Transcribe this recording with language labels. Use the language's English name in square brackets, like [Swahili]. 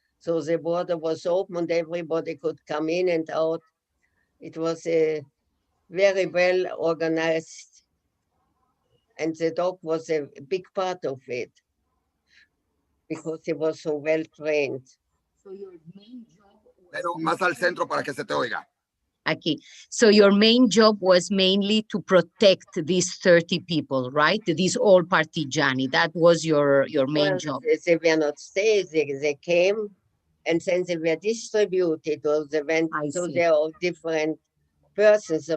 [English] So the border was open and everybody could come in and out. It was a very well organized, and the dog was a big part of it because he was so well trained. So your main job [Spanish] Pero más al centro para que se te oiga. [English] Okay, so your main job was mainly to protect these 30 people, right? These all partigiani. That was your main job. They were not staying. They came, and then they were distributed, or they went to their different persons.